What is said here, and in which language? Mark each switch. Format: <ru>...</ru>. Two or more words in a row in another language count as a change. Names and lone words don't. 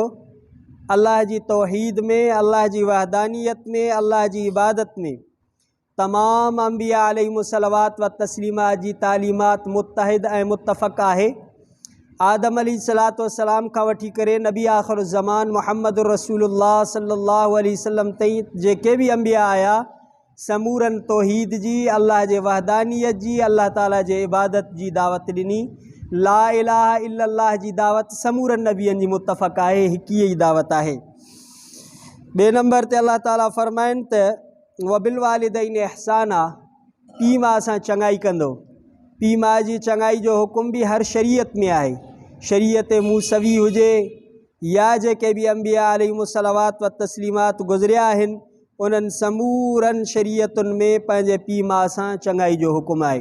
<sd>अल्लाह जी तौहीद में अल्लाह जी वहदानियत में अल्लाह जी इबादत में तमाम अंबिया</sd> <ar>عليهم الصلوات والتسليمات</ar> <sd>जी तालीमात मुत्तहिद ऐं मुत्तफ़क़ आहे। आदम</sd> <ar>عليه الصلاة والسلام</ar> <sd>खां वठी करे नबी आख़िर ज़मान मुहम्मद रसूलुल्लाह</sd> <ar>صلى الله عليه وسلم</ar> <sd>ताईं जेके भी अंबिया आया समूरन तौहीद जी अल्लाह जे वहदानियत जी अल्लाह ताला जे इबादत जी दावत ॾिनी।</sd> <ar>لا إله إلا الله</ar> <sd>जी दावत समूरन नबियनि जी मुतफ़क़ आहे, हिक ई दावत आहे। ॿिए नंबर ते अल्लाह ताला फ़रमाइनि त</sd> <ar>وبالوالدين إحسانا,</ar> <sd>पीउ माउ सां चङाई कंदो। पीउ माउ जी चङाई जो हुकुम बि हर शरीयत में आहे। शरीयत मूसवी हुजे या जेके बि अंबिया</sd> <ar>عليهم الصلوات والتسليمات</ar> <sd>गुज़रिया आहिनि, उन्हनि समूरनि शरीयतुनि में पंहिंजे पीउ माउ सां चङाई जो हुकुम आहे।</sd>